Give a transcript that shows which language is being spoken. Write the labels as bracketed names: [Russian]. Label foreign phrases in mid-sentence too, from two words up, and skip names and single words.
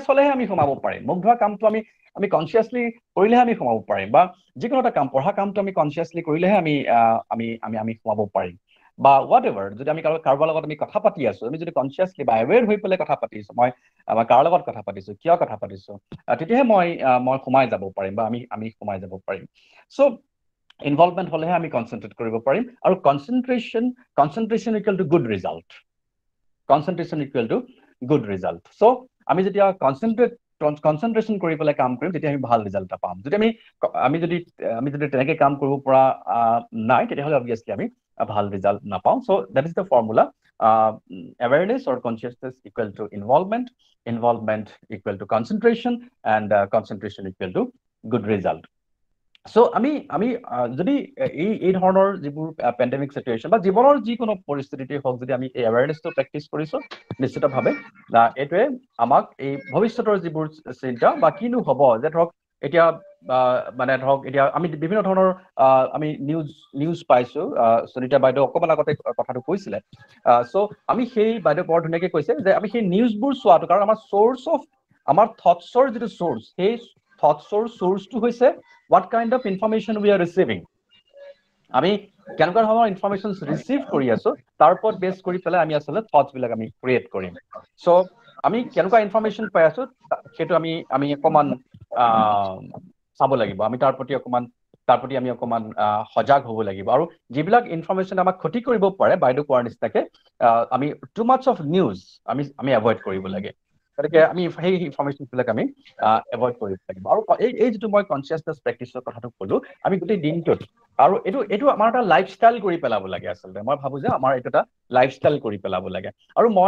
[Assamese] হলেহে আমি সোমাব পাৰিম মুখ ধোৱা কামটো আমি কনচিয়াছলি কৰিলেহে আমি সোমাব পাৰিম বা যিকোনো এটা কাম পঢ়া কামটো আমি কনচিয়াছলি কৰিলেহে আমি সোমাব পাৰিম বা [English] what ever [Assamese] যদি আমি কাৰোবাৰ লগত আমি কথা পাতি আছো আমি যদি কনচিয়াছলি বা এৱেৰ হৈ পেলাই কথা পাতিছো মই কাৰ লগত কথা পাতিছো কিয় কথা পাতিছো তেতিয়াহে মই সোমাই যাব পাৰিম বা আমি সোমাই যাব পাৰিম [English] so involvement [Assamese] হলেহে আমি কনচেন্ট্ৰেট কৰিব পাৰিম আৰু [English] concentration equal to good result [Assamese] সো আমি যেতিয়া কনচেন্ট্ৰেশ্যন কৰি পেলাই কাম কৰিম তেতিয়া আমি ভাল ৰিজাল্ট এটা পাম যদি আমি যদি তেনেকৈ কাম কৰিব পৰা নাই তেতিয়াহ'লে অবভিয়াছলি আমি ভাল ৰিজাল্ট নাপাওঁ [English] so that is the formula awareness or consciousness equal to involvement equal to concentration and concentration equal to good result [Assamese] সো আমি যদি এই ধৰণৰ যিবোৰ [English] pandemic situation [Assamese] বা জীৱনৰ যিকোনো পৰিস্থিতিতে হওক যদি আমি এই এৱেৰনেছটো প্ৰেক্টিছ কৰিছো নিশ্চিতভাৱে এইটোৱে আমাক এই ভৱিষ্যতৰ যিবোৰ চিন্তা বা কিনো হ'ব যে ধৰক এতিয়া মানে ধৰক এতিয়া আমি বিভিন্ন ধৰণৰ আমি নিউজ পাইছো সুনিতা বাইদেউ অকমান আগতে কথাটো কৈছিলে সো আমি সেই বাইদেউ বৰ ধুনীয়াকে কৈছে যে আমি সেই নিউজবোৰ চোৱাটো কাৰণ আমাৰ [English] source of [Assamese] আমাৰ থটছৰ যিটো সোৰ্স সেই থটছৰ সোৰ্সটো হৈছে [English] what kind of information we are receiving [Assamese] আমি কেনেকুৱা ধৰণৰ [English] information receive [Assamese] কৰি আছো তাৰ ওপৰত বেছ কৰি পেলাই আমি আচলতে থটছ বিলাক আমি ক্ৰিয়েট কৰিম সো আমি কেনেকুৱা ইনফৰমেশ্যন পাই আছো সেইটো আমি অকমান চাব লাগিব আমি তাৰ প্ৰতি আমি অকমান সজাগ হ'ব লাগিব আৰু যিবিলাক ইনফৰমেশ্যন আমাক ক্ষতি কৰিব পাৰে বাইদেউ কোৱাৰ নিচিনাকে আমি [English] too much of news [Assamese] আমি এভইড কৰিব লাগে গতিকে আমি সেই ইনফৰমেশ্যনবিলাক আমি এভইড কৰিব লাগিব আৰু এই যিটো মই কনচিয়াছনেছ প্ৰেক্টিছৰ কথাটো ক'লো আমি গোটেই দিনটোত আৰু এইটো আমাৰ এটা লাইফষ্টাইল কৰি পেলাব লাগে আচলতে মই ভাবো যে আমাৰ এইটো এটা লাইফষ্টাইল কৰি পেলাব লাগে আৰু মই